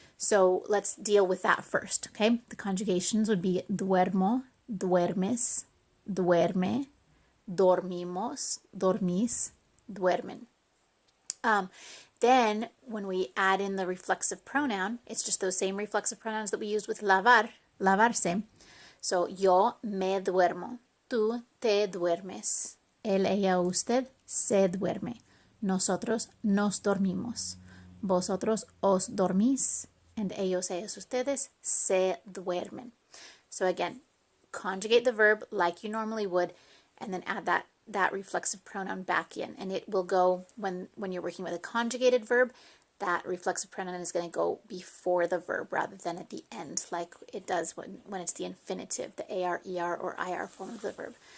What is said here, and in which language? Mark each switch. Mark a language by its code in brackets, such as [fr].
[en] So let's deal with that first, okay? The conjugations would be [es] duermo, duermes, duerme, dormimos, dormís, duermen. [en] Then when we add in the reflexive pronoun, it's just those same reflexive pronouns that we used with lavar, lavarse. [es] So yo me duermo, tú te duermes, él, ella, usted se duerme, nosotros nos dormimos, vosotros os dormís, and ellos, ellas, ustedes se duermen. [en] So again, conjugate the verb like you normally would, and then add that reflexive pronoun back in, and it will go when you're working with a conjugated verb, that reflexive pronoun is going to go before the verb rather than at the end like it does when it's the infinitive, the AR, ER, or IR form of the verb.